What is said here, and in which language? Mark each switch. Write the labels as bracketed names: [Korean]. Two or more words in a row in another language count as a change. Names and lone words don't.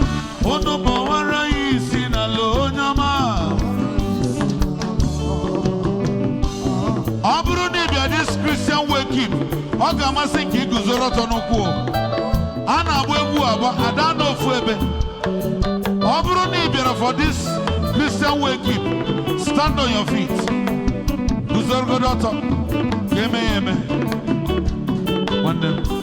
[Igbo] Unu kpọwara ya isi n'ala onye ọma. Ọ bụrụ na ị bịa [English] this Christian wake up, [Igbo] ọ ga-amasị ka ị guzoro ọtọ n'ụkwụ. A na-agba egwu agba, ada n'ofu ebe. Ọ bụrụ na ị bịara [English] for this Christian wake up, stand on your feet. [Igbo] Guzorogodo ọtọ, ka eme ya eme. Nwanne m.